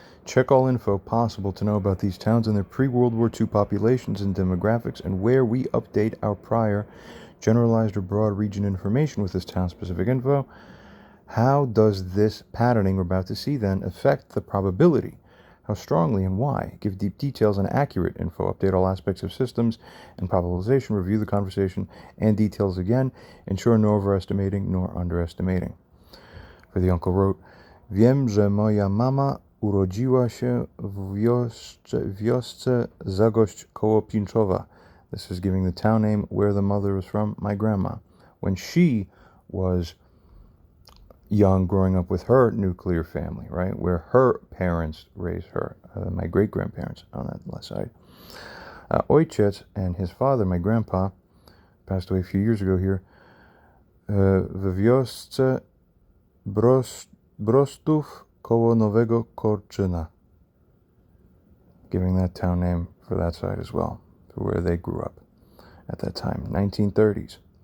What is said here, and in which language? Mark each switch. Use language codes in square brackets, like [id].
[en] Check all info possible to know about these towns and their pre-World War II populations and demographics, and where we update our prior generalized or broad region information with this town-specific info. How does this patterning we're about to see then affect the probability? How strongly and why? Give deep details and accurate info. Update all aspects of systems and probabilization. Review the conversation and details again. Ensure no overestimating nor underestimating. For the uncle wrote, [pl] Wiem, że moja mama urodziła się w wiosce Zagość koło Pińczowa. [en] This is giving the town name where the mother was from, my grandma. When she was young, growing up with her nuclear family, right, where her parents raised her, my great-grandparents on that left side. Ojciec and his father, my grandpa, passed away a few years ago here, [pl] w wiosce Brostów koło Nowego Korczyna, [en] giving that town name for that side as well, for where they grew up at that time, 1930s.